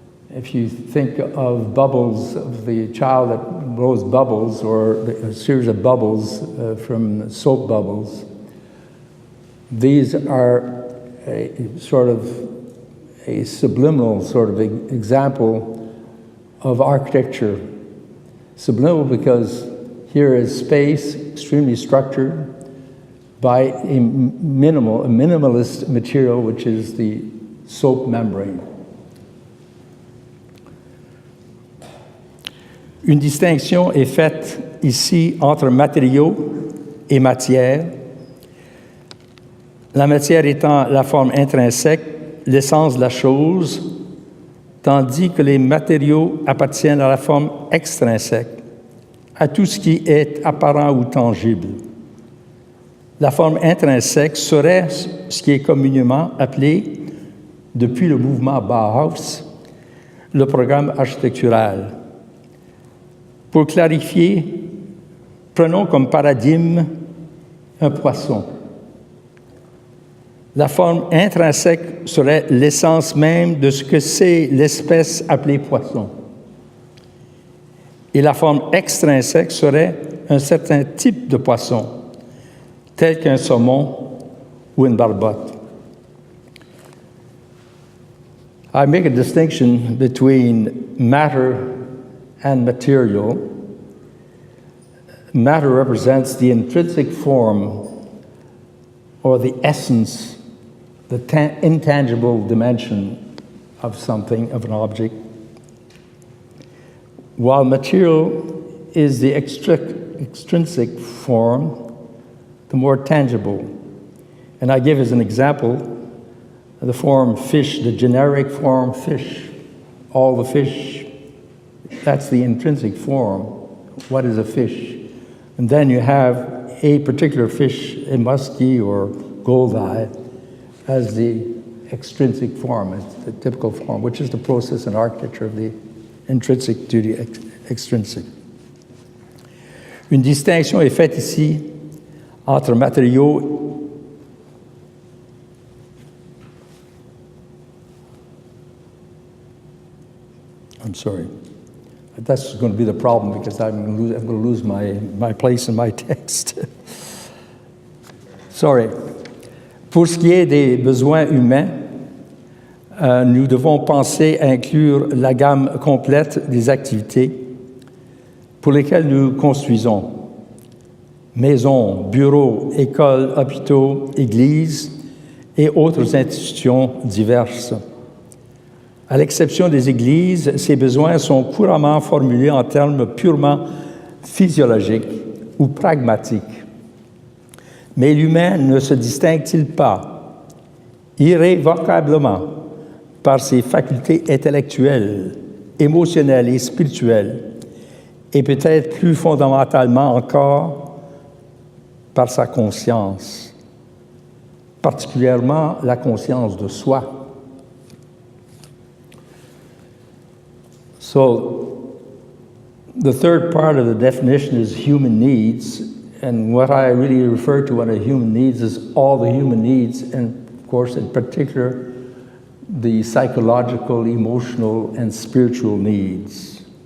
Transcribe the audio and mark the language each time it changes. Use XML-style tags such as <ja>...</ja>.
<en>If you think of bubbles, of the child that blows bubbles, or a series of bubbles from soap bubbles, these are a sort of a subliminal sort of example of architecture. Subliminal because here is space extremely structured by a minimalist material, which is the soap membrane.</en> <fr>Une distinction est faite ici entre matériaux et matière. La matière étant la forme intrinsèque, l'essence de la chose, tandis que les matériaux appartiennent à la forme extrinsèque, à tout ce qui est apparent ou tangible. La forme intrinsèque serait ce qui est communément appelé, depuis le mouvement Bauhaus, le programme architectural. Pour clarifier, prenons comme paradigme un poisson. La forme intrinsèque serait l'essence même de ce que c'est l'espèce appelée poisson. Et la forme extrinsèque serait un certain type de poisson, tel qu'un saumon ou une barbotte.</fr> <en>I make a distinction between matter and material. Matter represents the intrinsic form or the essence, the intangible dimension of something, of an object, while material is the extrinsic form, the more tangible. And I give as an example the form fish, the generic form fish, all the fish, that's the intrinsic form. What is a fish? And then you have a particular fish, a muskie or goldeye, as the extrinsic form, as the typical form, which is the process and architecture of the intrinsic to the extrinsic.</en> <fr>Une distinction est faite ici entre matériaux</fr> <en>I'm sorry. That's going to be the problem because I'm going to lose my place in my text. Sorry.</en> <fr>Pour ce qui est des besoins humains, nous devons penser à inclure la gamme complète des activités pour lesquelles nous construisons. Maisons, bureaux, écoles, hôpitaux, églises et autres institutions diverses. À l'exception des églises, ces besoins sont couramment formulés en termes purement physiologiques ou pragmatiques. Mais l'humain ne se distingue-t-il pas irrévocablement par ses facultés intellectuelles, émotionnelles et spirituelles, et peut-être plus fondamentalement encore par sa conscience, particulièrement la conscience de soi.</fr> <en>So, the third part of the definition is human needs, and what I really refer to when a human needs is all the human needs, and of course, in particular, the psychological, emotional, and spiritual needs.</en>